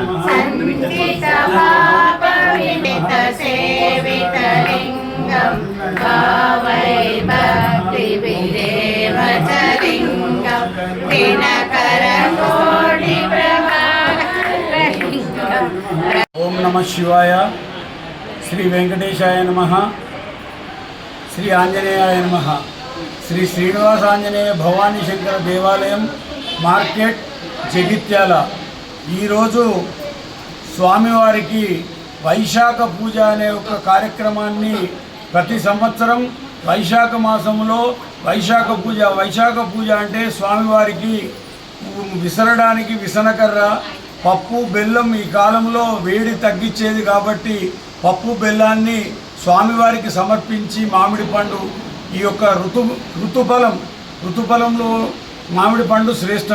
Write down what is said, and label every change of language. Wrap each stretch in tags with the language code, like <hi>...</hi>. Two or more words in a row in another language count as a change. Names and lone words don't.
<sa>सन्निहितपापविनितसेवितलिंगं भावै भक्तिभिरेव च लिंगं दिनकरकोटिप्रभाकरलिंगम्। ओम नमः शिवाय, श्री वेंकटेशाय नमः, श्री आंजनेयाय नमः।</sa> <te>శ్రీ శ్రీనివాస ఆంజనేయ భవానీ శంకర దేవాలయం మార్కెట్ జగిత్యాల. ఈరోజు స్వామివారికి వైశాఖ పూజ అనే ఒక కార్యక్రమాన్ని ప్రతి సంవత్సరం వైశాఖ మాసంలో వైశాఖ పూజ అంటే స్వామివారికి విసరడానికి విసనకర్ర, పప్పు బెల్లం ఈ కాలంలో వేడి తగ్గించేది కాబట్టి పప్పు బెల్లాన్ని స్వామివారికి సమర్పించి మామిడి పండు ఈ యొక్క ఋతుఫలంలో మామిడి పండు శ్రేష్టం.</te>